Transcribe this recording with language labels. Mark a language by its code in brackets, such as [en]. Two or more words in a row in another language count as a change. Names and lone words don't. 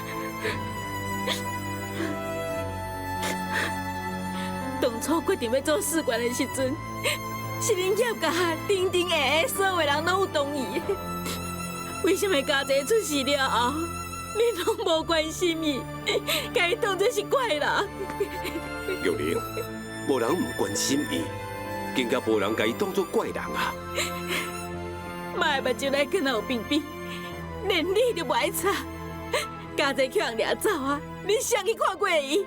[nan] 当初决定要做士官的时阵，是恁叶家顶顶下下所有人拢有同意。为什么家姐出事了后，恁拢无关心伊，甲伊当作是怪人？玉玲，无人唔关心伊，更加无人甲伊当作怪人啊！妈的目睭内敢若有冰冰，连你都不爱擦。家姐叫人掠走啊！你谁去看过伊？